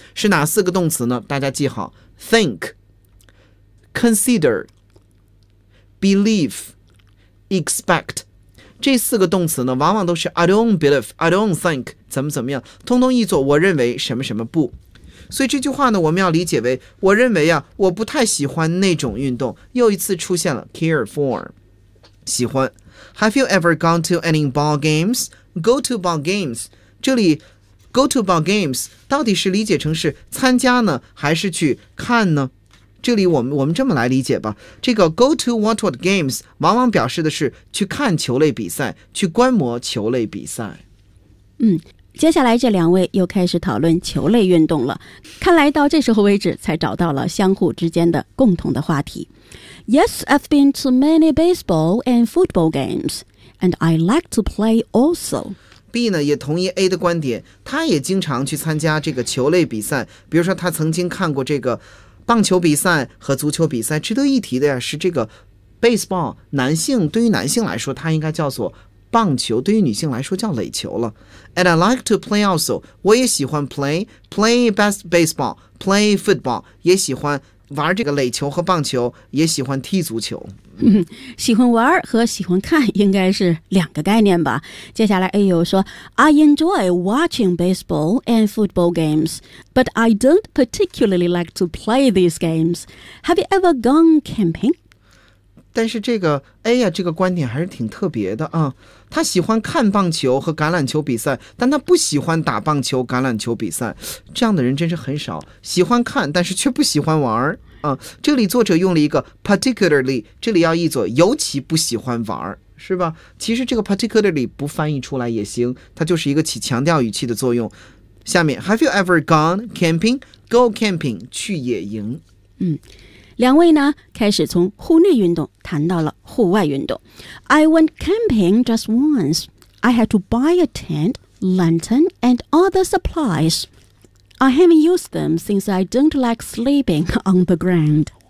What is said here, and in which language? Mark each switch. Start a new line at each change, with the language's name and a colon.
Chinese: 是哪四个动词呢？大家记好，
English: think, consider, believe, expect。
Chinese: 这四个动词呢往往都是
English: I don't believe, I don't think,
Chinese: 怎么怎么样，通通译作我认为什么什么不。所以这句话呢我们要理解为我认为啊我不太喜欢那种运动，又一次出现了 care for 喜欢。
English: Have you ever gone to any ball games? Go to ball games，
Chinese: 这里
English: go to ball games
Chinese: 到底是理解成是参加呢还是去看呢？这里我们这么来理解吧，这个
English: go to watch what games
Chinese: 往往表示的是去看球类比赛，去观摩球类比赛。嗯，接下来这两位又开始讨论球类运动了，看来到这时候为止才找到了相互之间的共同的话题。
English: Yes, I've been to many baseball and football games, and I like to play also.
Chinese: B 呢也同意 A 的观点，他也经常去参加这个球类比赛，比如说他曾经看过这个棒球比赛和足球比赛。值得一提的呀是这个 baseball， 男性对于男性来说他应该叫做棒球，对于女性来说叫垒球了。
English: And I like to play also，
Chinese: 我也喜欢
English: play best baseball， play football，
Chinese: 也喜欢玩这个垒球和棒球，也喜欢踢足球。喜欢玩和喜欢看应该是两个概念吧。接下来 A 又说，
English: I enjoy watching baseball and football games， but I don't particularly like to play these games. Have you ever gone camping？
Chinese: 但是这个 A 呀，这个观点还是挺特别的啊。他喜欢看棒球和橄榄球比赛，但他不喜欢打棒球、橄榄球比赛。这样的人真是很少，喜欢看，但是却不喜欢玩啊。这里作者用了一个 particularly， 这里要译作尤其不喜欢玩，是吧？其实这个 particularly 不翻译出来也行，它就是一个起强调语气的作用。下面
English: ，Have you ever gone camping? Go camping，
Chinese: 去野营。嗯。两位呢开始从户内运动谈到了户外运动。
English: I went camping just once. I had to buy a tent, lantern, and other supplies. I haven't used them since I don't like sleeping on the ground.